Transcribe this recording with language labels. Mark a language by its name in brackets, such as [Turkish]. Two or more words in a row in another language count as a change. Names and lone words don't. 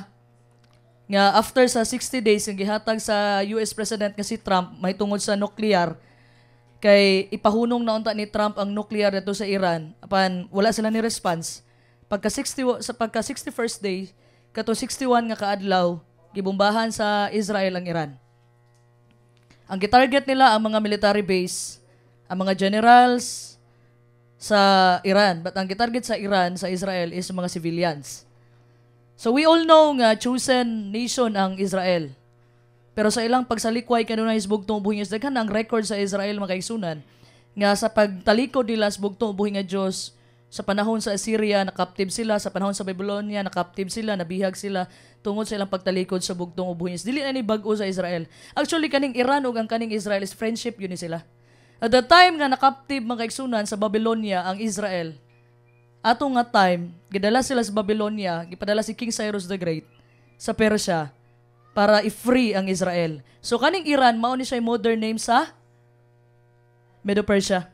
[Cebuano] Nga after sa 60 days, yung gihatag sa US President nga si Trump, may tungod sa nuclear, kay ipahunong na unta ni Trump ang nuclear dito sa Iran apan wala sila ni response pagka 61st day kato 61 nga kaadlaw gibombahan sa Israel ang Iran. Ang gitarget nila ang mga [English] military base, [Cebuano] ang mga generals sa Iran, but ang gitarget sa Iran sa Israel is mga civilians. [English] So we all know nga chosen nation ang Israel. [Cebuano] Pero sa ilang pagsalikway kanunay sa bugtong ubuhi nga daghan ang record sa Israel mga kaigsunan nga sa pagtalikod nila sa bugtong ubuhi nga Dios sa panahon sa Assyria nakaptib sila, sa panahon sa Babylonia nakaptib sila, nabihag sila tungod sa ilang pagtalikod sa bugtong ubuhi. Dili na ni bag-o sa Israel. Actually kaning Iran ug ang kaning Israel [English] is friendship [Cebuano] yun ni sila. [English] At the time [Cebuano] nga nakaptib mga kaigsunan sa Babylonia ang Israel, ato nga time gidala sila sa Babylonia, gipadala si King Cyrus the Great sa Persia para i-free ang Israel. So kaning Iran mao ni siya [English] modern name [Cebuano] sa Medo-Persia.